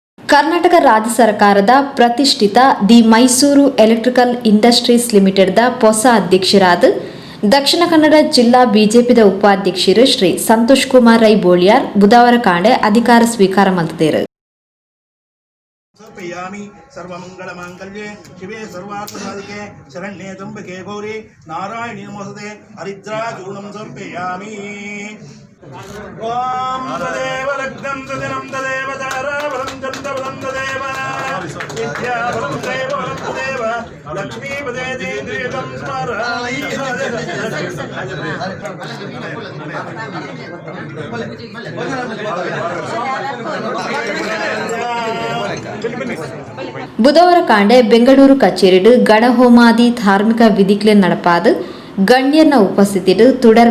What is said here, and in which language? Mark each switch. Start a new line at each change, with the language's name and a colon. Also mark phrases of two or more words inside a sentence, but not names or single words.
Tulu: ಕರ್ನಾಟಕ ರಾಜ್ಯ ಸರ್ಕಾರದ ಪ್ರತಿಷ್ಠಿತ ದಿ ಮೈಸೂರು ಎಲೆಕ್ಟ್ರಿಕಲ್ ಇಂಡಸ್ಟ್ರೀಸ್ ಲಿಮಿಟೆಡ್ದ ಹೊಸ ಅಧ್ಯಕ್ಷರಾದ ದಕ್ಷಿಣ ಕನ್ನಡ ಜಿಲ್ಲಾ ಬಿಜೆಪಿದ ಉಪಾಧ್ಯಕ್ಷರು ಶ್ರೀ ಸಂತೋಷ್ ಕುಮಾರ್ ರೈ ಬೋಳಿಯಾರ್ ಬುಧವಾರ ಕಾಂಡೆ ಅಧಿಕಾರ ಸ್ವೀಕಾರ ಮಾಡಿದರು.
Sanskrit: सर्वमंगलमांगल्ये शिवे सर्वार्थसाधिके शरण्ये त्र्यंबके गौरी नारायणी नमोस्तुते हरिद्राचूर्णं समर्पयामि. ओम तदेव लग्नं तदिनं तदेव ताराबलं चन्द्रबलं तदेव विद्याबलं दैवबलं तदेव लक्ष्मीपदे दीर्घं स्मरामि.
Tulu: ಬುಧವಾರ ಕಾಂಡೆ ಬೆಂಗಳೂರು ಕಚೇರಿಡು ಗಣಹೋಮಾದಿ ಧಾರ್ಮಿಕ ವಿಧಿಗಳು ನಡಪಾದ ಗಣ್ಯರ್ನ ಉಪಸ್ಥಿತಿಡು ತುಡರ್